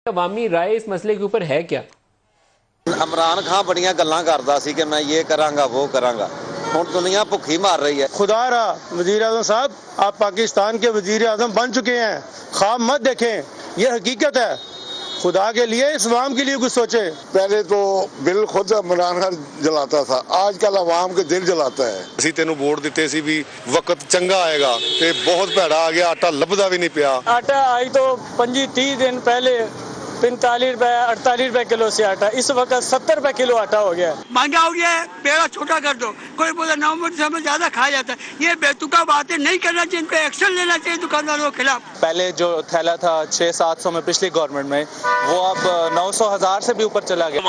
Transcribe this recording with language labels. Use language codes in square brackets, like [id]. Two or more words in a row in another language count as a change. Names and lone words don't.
[ur] عوامی رائے اس مسئلے کے اوپر ہے کیا؟ [pa] عمران خان بڑیاں گلاں کردا سی کہ میں یہ کراں گا وہ کراں گا، ہن دنیا بھوکھی مار رہی ہے۔ [ur] خدا را وزیر اعظم صاحب آپ پاکستان کے وزیر اعظم بن چکے ہیں، خواب مت دیکھیں، یہ حقیقت ہے۔ خدا کے لیے اس عوام کے لیے کچھ سوچیں۔ پہلے تو بل خود عمران خان جلاتا تھا، آج کل عوام کے دل جلاتا ہے۔ [pa] ਅਸੀਂ ਤੈਨੂੰ ਵੋਟ ਦਿੱਤੇ ਸੀ ਵੀ ਵਕਤ ਚੰਗਾ ਆਏਗਾ ਤੇ ਬਹੁਤ ਭੈੜਾ ਆ ਗਿਆ, ਆਟਾ ਲੱਭਦਾ ਵੀ ਨਹੀਂ ਪਿਆ। [ur] آٹا آئی تو 25-30 دن پہلے 45 روپے 48 روپے کلو سے آٹا، اس وقت 70 روپے کلو آٹا ہو گیا ہے۔ مہنگا ہو گیا ہے، پیڑا چھوٹا کر دو۔ کوئی بولا نومبر سے زیادہ کھایا جاتا ہے، یہ بیتوکا باتیں نہیں کرنا چاہیے، ان پہ ایکشن لینا چاہیے دکانداروں کے خلاف۔ پہلے جو تھیلا تھا 600-700 میں پچھلی گورنمنٹ میں، وہ اب 900-1000 سے بھی اوپر چلا گیا۔